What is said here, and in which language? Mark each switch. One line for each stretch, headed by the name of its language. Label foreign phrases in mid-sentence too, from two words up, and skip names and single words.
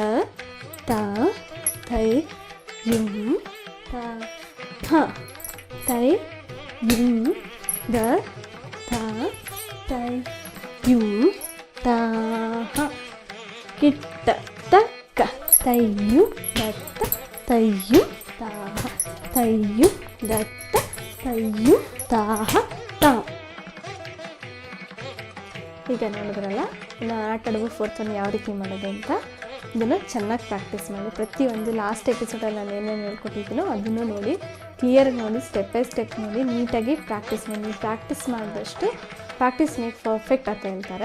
Kannada: ತ ತೈ ಯುಂ ತ ಹ ತೈ ಯುಂ ದ ತ ತೈ ಯುಂ ತ ಹ ಕಿಟ್ಟ ತಕ್ಕ ತೈ ಯುಂ ದತ್ತ ತೈ ಯುಂ ತ ಹ ತೈ ಯುಂ ದತ್ತ ತೈ ಯುಂ ತ ಹ ತ. ಈಗ ನೋಡಿದ್ರಲ್ಲ, ಇನ್ನು ಆಟ ಆಡುವ
English: fourth one
Kannada: ಯಾವ ರೀತಿ ಮಾಡೋದು ಅಂತ ಇದನ್ನು ಚೆನ್ನಾಗಿ ಪ್ರಾಕ್ಟೀಸ್ ಮಾಡಿ. ಪ್ರತಿಯೊಂದು
English: last episode
Kannada: ನಾನು ಏನೇನು ಹೇಳ್ಕೊಟ್ಟಿದ್ದೀನೋ ಅದನ್ನು ನೋಡಿ, ಕ್ಲಿಯರಾಗಿ ನೋಡಿ,
English: step by step
Kannada: ನೋಡಿ, ನೀಟಾಗಿ ಪ್ರಾಕ್ಟೀಸ್ ಮಾಡಿ. ಪ್ರಾಕ್ಟೀಸ್ ಮಾಡಿದಷ್ಟು
English: practice make perfect
Kannada: ಅಂತ ಹೇಳ್ತಾರೆ.